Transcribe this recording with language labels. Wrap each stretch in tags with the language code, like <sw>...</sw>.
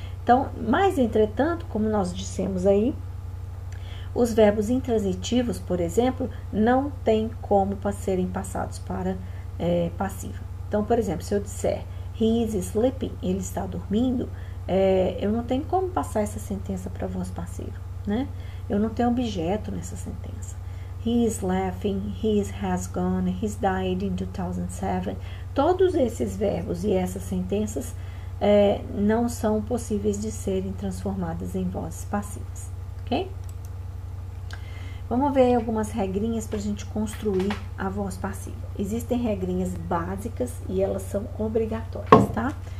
<pt>Então, mas entretanto, como nós dissemos aí, os verbos intransitivos, por exemplo, não tem como serem passados para passiva. Então, por exemplo, se eu disser</pt> <en>he is sleeping,</en> <pt>ele está dormindo, eu não tenho como passar essa sentença para a voz passiva, né? Eu não tenho objeto nessa sentença.</pt> <en>He is laughing, he has gone, he's died in 2007.</en> <pt>Todos esses verbos e essas sentenças não são possíveis de serem transformadas em vozes passivas, ok? Vamos ver algumas regrinhas para a gente construir a voz passiva. Existem regrinhas básicas e elas são obrigatórias, tá?</pt>